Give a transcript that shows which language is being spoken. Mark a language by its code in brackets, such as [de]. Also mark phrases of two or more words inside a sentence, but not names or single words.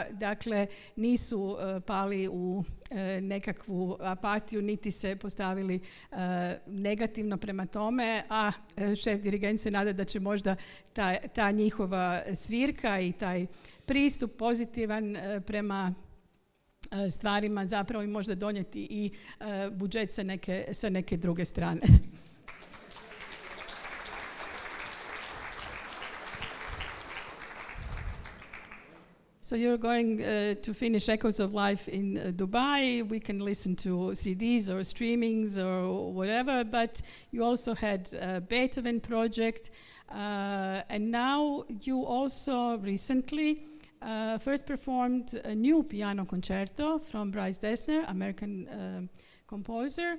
[bs] Dakle, nisu pali u nekakvu apatiju, niti se postavili negativno prema tome, a šef dirigent se nada da će možda ta njihova svirka i taj pristup pozitivan prema stvarima zapravo i možda donijeti i budžet sa neke druge strane. [en] So you're going to finish Echoes of Life in Dubai. We can listen to CDs or streamings or whatever, but you also had a Beethoven project, and now you also recently first performed a new piano concerto from Bryce Dessner, American composer.